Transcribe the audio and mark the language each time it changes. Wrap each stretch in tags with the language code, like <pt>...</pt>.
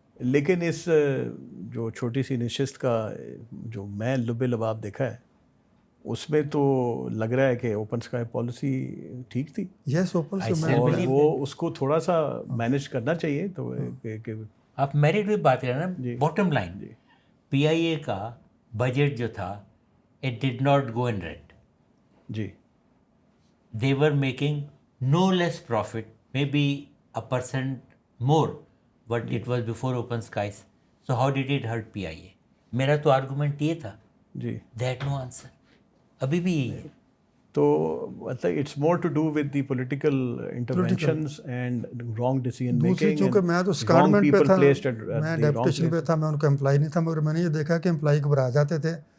<ur>لیکن اس جو چھوٹی سی نشست کا جو میں لب لباب دیکھا ہے اس میں تو لگ رہا ہے کہ اوپن اسکائی پالیسی ٹھیک تھی. یس اوپن اور وہ اس کو تھوڑا سا مینیج کرنا چاہیے. تو آپ میرٹ بھی بات کریں نا، باٹم لائن پی آئی اے کا بجٹ جو تھا</ur> <en>It did not go in red.</en> <ur>جی</ur> <en>they were making no less profit, maybe 1% more, but it was before open skies. So how did it hurt PIA?</en> <ur>میرا تو argument یہ تھا. جی</ur> <en>that no answer</en> <ur>ابھی بھی یہی ہے. تو مطلب</ur> <en>It's more to do with the political interventions and wrong decision making.</en> <ur>چونکہ میں تو سکارمنٹ پہ تھا، میں ڈیپوٹیشن پہ تھا، میں ان کا امپلائی نہیں تھا، مگر میں نے یہ دیکھا کہ امپلائی گھبرا جاتے تھے.</ur>